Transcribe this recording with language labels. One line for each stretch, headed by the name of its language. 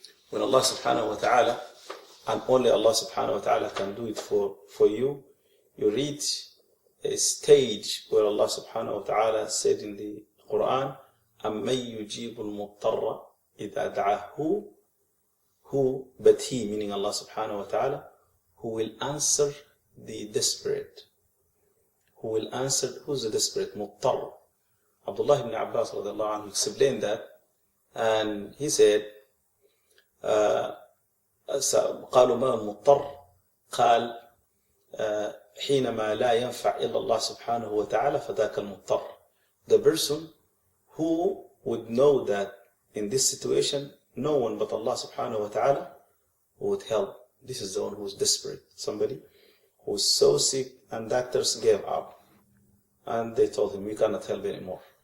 English: When Allah subhanahu wa ta'ala, and only Allah subhanahu wa ta'ala can do it for you, you reach a stage where Allah subhanahu wa ta'ala said in the Quran,
Arabic: أَمَّن يُجِيبُ الْمُضْطَرَّ إِذَا دَعَاهُ,
English: who, but He, meaning Allah subhanahu wa ta'ala, who will answer the desperate. Who will answer, who's the desperate? Muttar. Abdullah ibn Abbas radiallahu anhu explained that, and he said
Arabic: قالوا ما المضطر قال حينما لا ينفع إلا الله سبحانه وتعالى فذاك المضطر.
English: The person who would know that in this situation no one but Allah subhanahu wa ta'ala would help. This is the one who is desperate. Somebody who is so sick and doctors gave up and they told him we cannot help anymore.